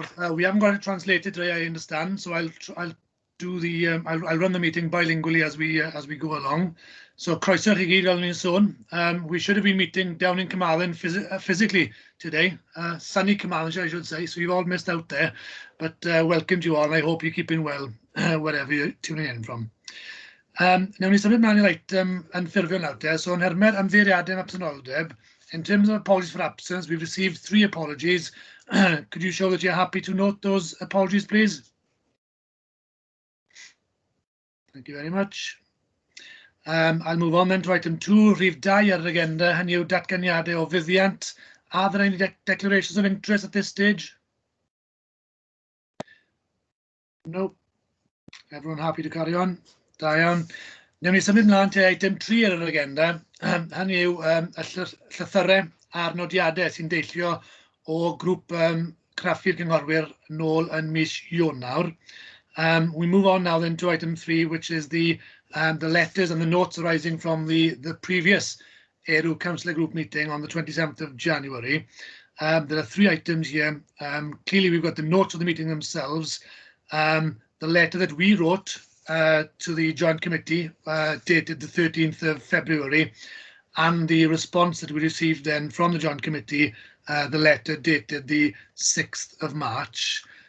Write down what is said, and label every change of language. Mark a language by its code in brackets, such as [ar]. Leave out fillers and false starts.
[en] We haven't got it translated today, I understand, so I'll do the I'll run the meeting bilingually as we go along. So [cy] croeso chi gyd, fel ni'n sôn. [en] We should have been meeting down in Carmarthen physically today. Sunny Carmarthenshire, I should say. So you've all missed out there, but welcome to you all, and I hope you're keeping well wherever you're tuning in from. [cy] Newn ni symud mlaen i'r item yn ffurfiol nawr te. [en] So [cy] yn hermed ymddeiriadau am absenoldeb, [en] in terms of apologies for absence, we've received 3 apologies. Could you show that you're happy to note those apologies, please? Thank you very much. I'll move on then to item 2, [cy] rhif 2 ar yr agenda, hynny yw datganiadau o fuddiant. [en] Are there any declarations of interest at this stage? No. Everyone happy to carry on? [cy] Da iawn. Newn ni symud mlaen te item 3 ar yr agenda. Hynny yw y llythyrau a'r nodiadau sy'n deillio o grŵp craffu'r cynghorwyr nôl yn mis Ionawr. [en] We move on now then to item 3, which is the letters and the notes arising from the previous ERW Councillor Group meeting on the 27th of January. There are 3 items here. Clearly, we've got the notes of the meeting themselves, the letter that we wrote to the Joint Committee dated the 13th of February, and the response that we received then from the Joint Committee, the letter dated the 6th of March.